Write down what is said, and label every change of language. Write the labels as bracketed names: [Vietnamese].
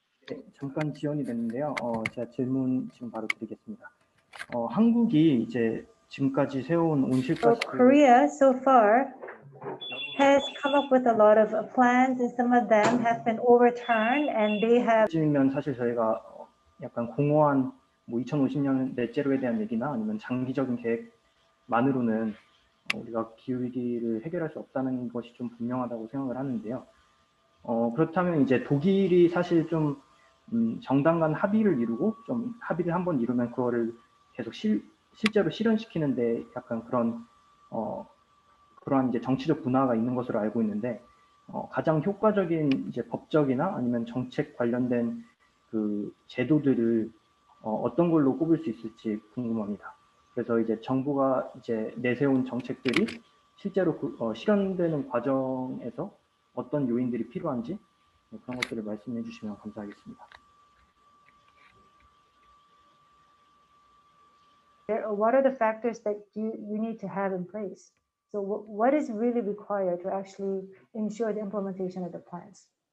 [Korean] 네, 잠깐 지연이 됐는데요. 제가 질문 지금 바로 드리겠습니다. 한국이 이제 지금까지 세워온 온실가스 [English] Korea so far has come up with a lot of plans, and some of them have been overturned, and they have. [Korean] 면 사실 저희가 약간 공허한 뭐 2050년 넷제로에 대한 얘기나 아니면 장기적인 계획만으로는 우리가 기후 위기를 해결할 수 없다는 것이 좀 분명하다고 생각을 하는데요. 그렇다면 이제 독일이 사실 좀 정당 간 합의를 이루고 좀 합의를 한번 이루면 그거를 계속 실제로 실현시키는데 약간 그러한 이제 정치적 분화가 있는 것으로 알고 있는데 가장 효과적인 이제 법적이나 아니면 정책 관련된 그 제도들을 어떤 걸로 꼽을 수 있을지 궁금합니다. 그래서 이제 정부가 이제 내세운 정책들이 실제로 실현되는 과정에서 어떤 요인들이 필요한지 그런 것들을 말씀해 주시면 감사하겠습니다. [English] What are the factors that you need to have in place? So what is really required to actually ensure the implementation of the plans?